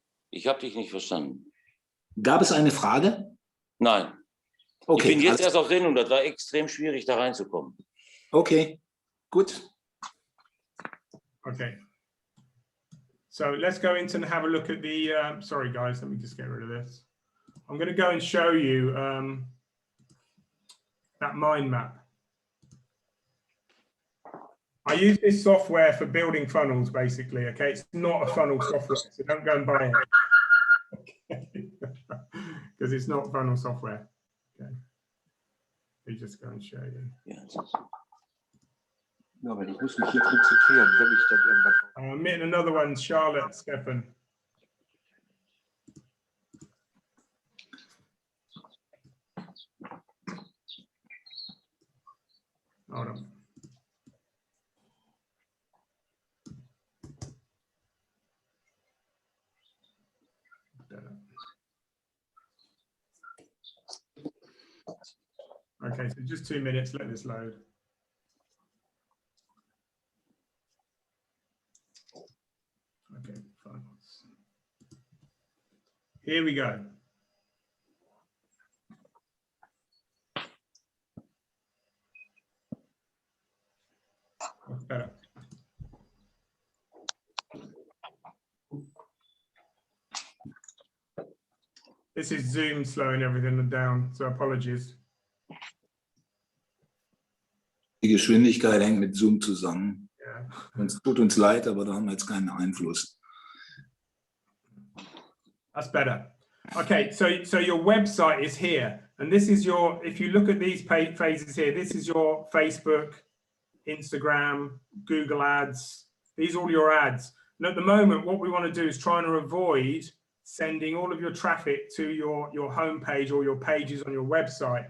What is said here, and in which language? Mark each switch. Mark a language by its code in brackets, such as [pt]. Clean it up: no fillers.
[de] Ich habe dich nicht verstanden. Gab es eine Frage? Nein. Okay, ich bin jetzt erst auf Sendung, das war extrem schwierig, da reinzukommen. Okay, gut. Okay. [en] So let's go into and have a look at the, sorry guys, let me just get rid of this. I'm going to go and show you that mind map. I use this software for building funnels, basically, okay? It's not a funnel software, so don't go and buy it. Because it's not funnel software. Okay. We just go and show you. [de] Ja, Ja, aber ich muss mich hier konzentrieren, wenn ich dann irgendwann... [en] I'm meeting another one, Charlotte, Stefan. Hold on. Okay, so just 2 minutes, let this load. Okay, fine. Here we go. That's better. This is Zoom slowing everything down, so apologies. [de] Die Geschwindigkeit hängt mit Zoom zusammen. [en] Yeah. [de] Es tut uns leid, aber da haben wir jetzt keinen Einfluss. [en] That's better. Okay, so your website is here, and this is your, if you look at these phases here, this is your Facebook, Instagram, Google ads. These are all your ads. And at the moment, what we want to do is trying to avoid sending all of your traffic to your homepage or your pages on your website.